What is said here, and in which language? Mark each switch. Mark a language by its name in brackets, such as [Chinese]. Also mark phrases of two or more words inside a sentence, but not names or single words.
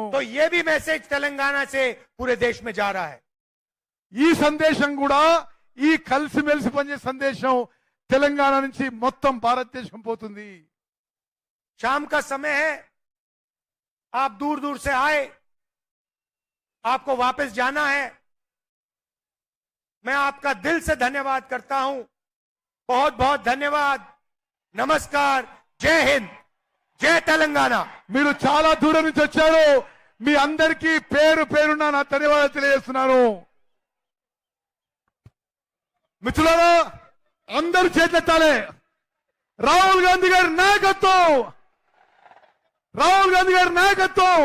[Hindi] तो ये भी मैसेज तेलंगाना से पूरे देश में जा रहा है। [Telugu] ఈ సందేశం కూడా ఈ కలిసిమెలిసి పనిచేసే సందేశం తెలంగాణ నుంచి మొత్తం భారతదేశం పోతుంది। [Hindi] शाम का समय है, आप दूर दूर से आए, आपको वापस जाना है। मैं आपका दिल से धन्यवाद करता हूं। बहुत बहुत धन्यवाद। नमस्कार। जय हिंद, जय तेलंगाना। [Telugu] మీరు చాలా దూరం నుంచి వచ్చారు। మీ అందరికీ పేరు పేరున నా ధన్యవాదాలు తెలియజేస్తున్నాను। మిత్రులారా అందరూ చేతులెత్తాలి। రాహుల్ గాంధీ గారి నాయకత్వం, రాహుల్ గాంధీ గారి నాయకత్వం।